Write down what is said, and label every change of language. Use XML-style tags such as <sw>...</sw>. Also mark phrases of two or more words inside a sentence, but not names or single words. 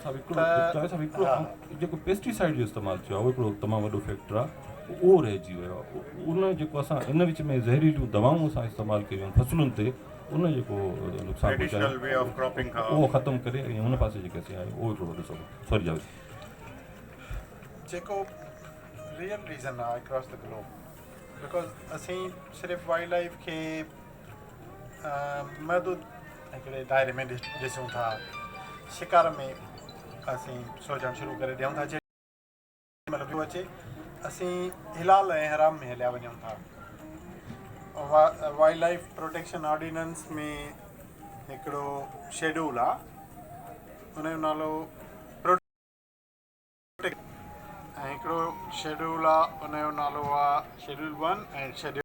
<sd>جيڪو پيسٽيسائيڊ جو استعمال ٿيو آهي اهو هڪڙو تمام وڏو فيڪٽر آهي اهو رهجي ويو آهي ان جيڪو اسان ان وچ ۾ زهريليون دوائون اسان استعمال ڪيون آهن فصلن تي ان جيڪو نقصان پهچايو اهو ختم ڪري ۽ هن پاسي جيڪي اسين آهيون اهو هڪڙو وڏو سبب سوري جاويد जेको</sd> <en>real reason</en> <sd>आहे</sd> <en>across the globe because</en> <sd>असीं सिर्फ़ु</sd> <en>wild life</en> <sd>खे महदूद हिकिड़े दायरे में ॾिसूं था शिकार में असीं सोचणु शुरू करे ॾियूं था जेॾी महिल अचे असीं हिलाल ऐं हराम में हलिया वञूं था वाइल्ड लाइफ प्रोटेक्शन ऑर्डिनेंस में हिकिड़ो शेड्यूल आहे उनजो नालो ऐं हिकिड़ो शेड्यूल आहे उनजो नालो आहे शेड्यूल 1 ऐं शेड्यूल</sd>